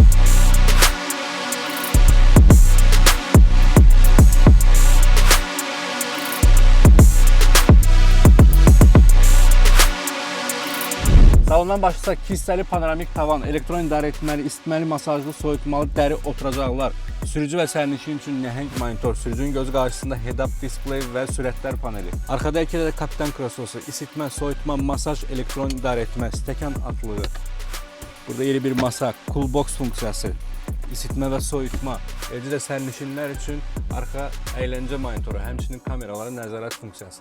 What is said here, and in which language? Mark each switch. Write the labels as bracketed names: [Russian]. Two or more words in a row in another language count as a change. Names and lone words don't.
[Azerbaijani] Salondan başlasaq, 2 hissəli panoramik tavan, elektron idarə etməli, isitməli, masajlı, soyutmalı dəri oturacaqlar, sürücü və sərnişin üçün nəhəng monitor, sürücünün gözü qarşısında [English] head-up display [Azerbaijani] və sürətlər paneli. Arxada iki də kapitan krososu, isitmə, soyutma, masaj, elektron idarə etmə, stəkan atlığı. Burada yeri bir masa, [English] cool box [Azerbaijani] funksiyası, isitmə və soyutma, eləcə də sərnişinlər üçün arxa əyləncə monitoru, həmçinin kameraların nəzarət funksiyası.